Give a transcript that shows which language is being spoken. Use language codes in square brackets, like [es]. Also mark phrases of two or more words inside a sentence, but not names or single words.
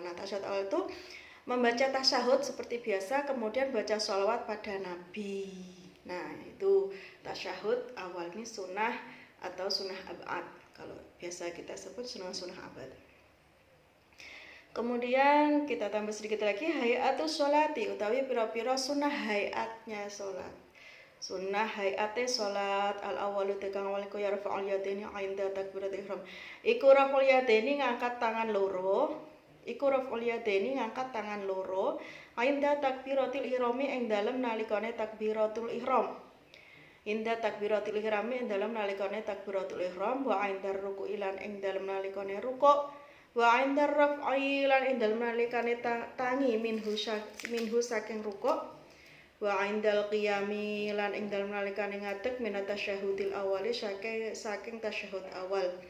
[id] Nah tasyahud awal itu membaca tasyahud seperti biasa, kemudian baca sholawat pada Nabi. Nah itu tasyahud awal, ini sunnah atau sunnah ab'ad, kalau biasa kita sebut sunnah ab'ad. Kemudian kita tambah sedikit lagi [ar] hayatus sholati, [id] utawi pira-pira sunnah hayatnya sholat. [jv] Sunnah hayate sholat al-awwalu tegang awal iku [ar] yarfa'ul yadaini 'inda takbiratul ihram. [jv] Iku [ar] raf'ul yadaini [jv] ngangkat tangan loro. [ar] Inda takbiratul ihrami [jv] ing dalem nalikane takbiratul ihram. [ar] Inda takbiratul ihrami [jv] ing dalem nalikane takbiratul ihram, [ar] wa indar ruku'i [jv] lan ing dalem nalikane rukuk, [ar] wa indar raf'i [jv] lan ing dalem nalikane tangi minhu saking rukuk, [ar] wa indal qiyami [jv] lan ing dalem nalikane ngadeg [ar] minat tasyahudil awali [jv] saking tasyahud awal.